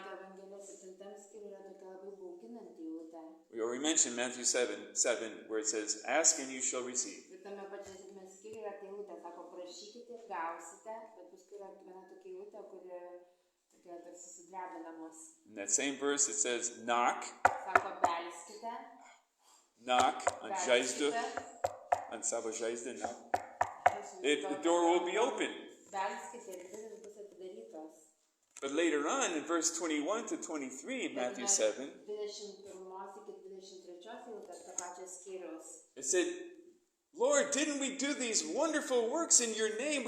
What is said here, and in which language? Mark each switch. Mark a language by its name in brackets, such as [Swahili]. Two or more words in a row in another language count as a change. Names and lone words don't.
[English] We already mentioned Matthew 7, where it says, ask and you shall receive. In that same verse it says, knock. [Lithuanian] Knock ant žaizdo, ant savo žaizdą, [English] knock. The door will be open. But later on, in verse 21 to 23, Matthew 7, it said, Lord, didn't we do these wonderful works in your name?